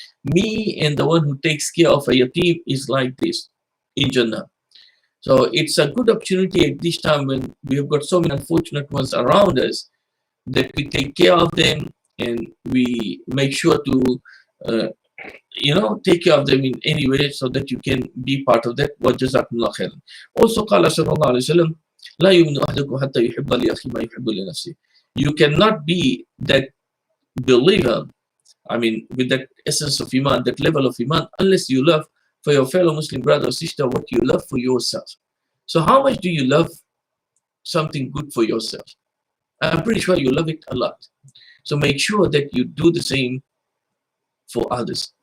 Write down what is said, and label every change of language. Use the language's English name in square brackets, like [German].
[English] Me and the one who takes care of a yatim is like this in Jannah. So it's a good opportunity at this time when we have got so many unfortunate ones around us, that we take care of them and we make sure to take care of them in any way so that you can be part of that. [Arabic] وَجَزَاكُمُ اللَّهُ خَيْرًا. Also, قال صلى الله عليه وسلم, لا يؤمن أحدكم حتى يحب لأخيه ما يحب لنفسه. [English] You cannot be that believer, with that essence of iman, that level of iman, unless you love for your fellow Muslim brother or sister what you love for yourself. So how much do you love something good for yourself? I'm pretty sure you love it a lot. So make sure that you do the same for others.